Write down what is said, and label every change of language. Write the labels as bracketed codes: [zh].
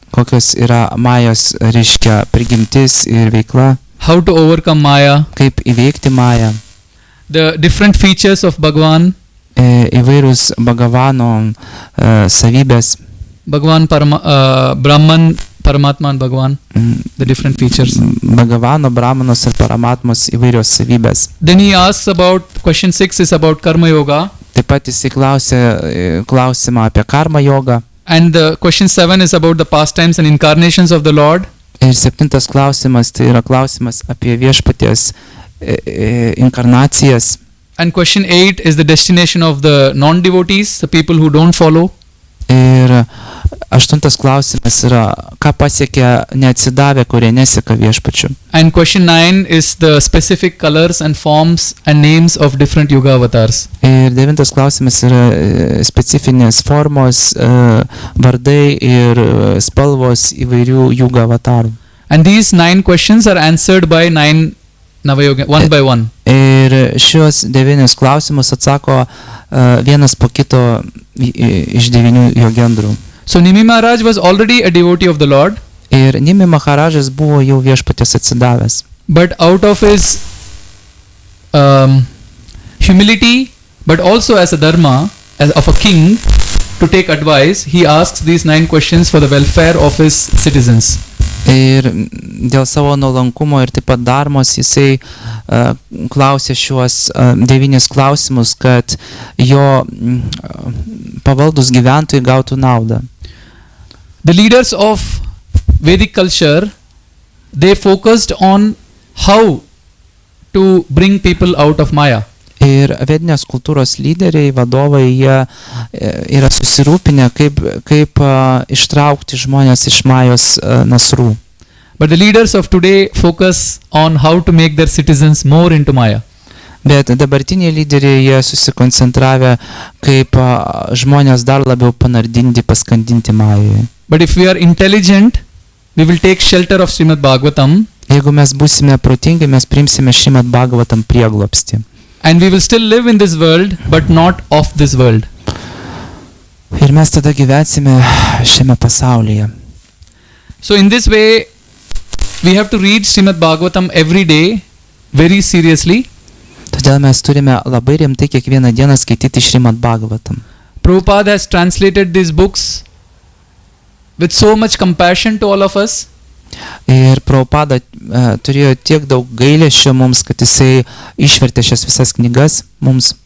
[lt] Kokios yra Majos, reiškia, prigimtis ir veikla. [en] How to overcome Maya. [lt] Kaip įveikti Mają. [en] The different features of Bhagavan. [lt] Įvairūs Bhagavano savybės. [en] Bhagavan, Brahman, Paramatma and Bhagavan, the different features. [lt] Bhagavano, Brahmanos ir Paramatmos įvairios savybės. [en] Then he asks about, question 6 is about Karma Yoga. [lt] Taip pat jisai klausimą apie karma jogą. [en] And the question 7 is about the pastimes and incarnations of the Lord. [lt] Ir 7 klausimas, tai yra klausimas apie viešpaties inkarnacijas. [en] And question 8 is the destination of the non-devotees, the people who don't follow. [lt] Ir 8 klausimas yra, ką pasiekia neatsidavę, kurie neseka viešpačiu. [en] And question 9 is the specific colors and forms and names of different yoga avatars. [lt] Ir 9 klausimas yra specifinės formos, vardai ir spalvos įvairių yoga avatarų. [en] And these 9 questions are answered by 9 Navayoga, one by one. [lt] Ir šios 9 klausimus atsako vienas po kito iš 9 jogendrų. [en] So Nimi Maharaj was already a devotee of the Lord. [lt] Ir Nimi Maharadžas buvo jau viešpaties atsidavęs. [en] But out of his humility, but also as a dharma, as of a king, to take advice, he asks these 9 questions for the welfare of his citizens. [lt] Ir dėl savo nuolankumo ir taip pat dharmos jisai klausė šiuos 9 klausimus, kad jo pavaldus gyventojai gautų naudą. [en] The leaders of Vedic culture, they focused on how to bring people out of Maya. [lt] Ir vedinės kultūros lyderiai, vadovai, jie yra susirūpinę, kaip ištraukti žmonės iš Majos nasrų. [en] But the leaders of today focus on how to make their citizens more into Maya. [lt] Bet dabartiniai lyderiai, jie susikoncentravę, kaip žmonės dar labiau panardinti, paskandinti Majoje. [en] But if we are intelligent, we will take shelter of Srimad Bhagavatam. [lt] Jeigu mes būsime protingi, mes priimsime Srimad Bhagavatam prieglobstį. [en] And we will still live in this world, but not of this world. [lt] Ir mes tada gyvensime šiame pasaulyje. [en] So in this way, we have to read Srimad Bhagavatam every day, very seriously. [lt] Todėl mes turime labai rimtai kiekvieną dieną skaityti Srimad Bhagavatam. [en] Prabhupada has translated these books with so much compassion to all of us. [lt] Ir Prabhupada turėjo tiek daug gailesčio mums, kad jisai išvertė šias visas knygas mums.